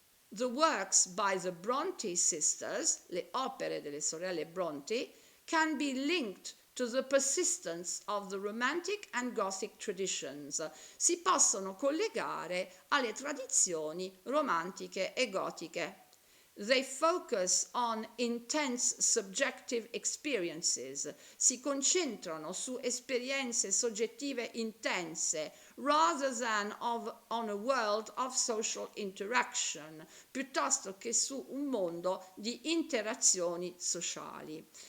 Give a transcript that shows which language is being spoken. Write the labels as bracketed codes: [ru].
[en] The works by the Bronte sisters, [it] le opere delle sorelle Bronte, [en] can be linked to the persistence of the romantic and gothic traditions. [it] Si possono collegare alle tradizioni romantiche e gotiche. [en] They focus on intense subjective experiences. [it] Si concentrano su esperienze soggettive intense, [en] rather than on a world of social interaction, [it] piuttosto che su un mondo di interazioni sociali.